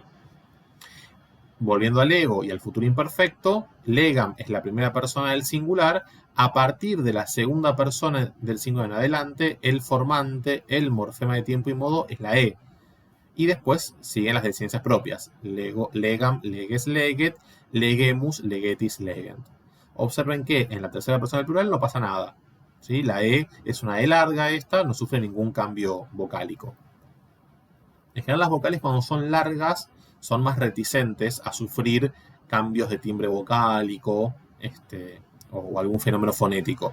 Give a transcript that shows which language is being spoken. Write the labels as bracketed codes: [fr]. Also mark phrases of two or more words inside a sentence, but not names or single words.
[es] Volviendo al ego y al futuro imperfecto, legam es la primera persona del singular. A partir de la segunda persona del singular en adelante, el formante, el morfema de tiempo y modo es la E. Y después siguen las desinencias propias. Lego, [la] legam, leges, leget, legemus, legetis, legent. [es] Observen que en la tercera persona del plural no pasa nada, ¿sí? La E es una E larga esta, no sufre ningún cambio vocálico. En general las vocales cuando son largas son más reticentes a sufrir cambios de timbre vocálico o algún fenómeno fonético.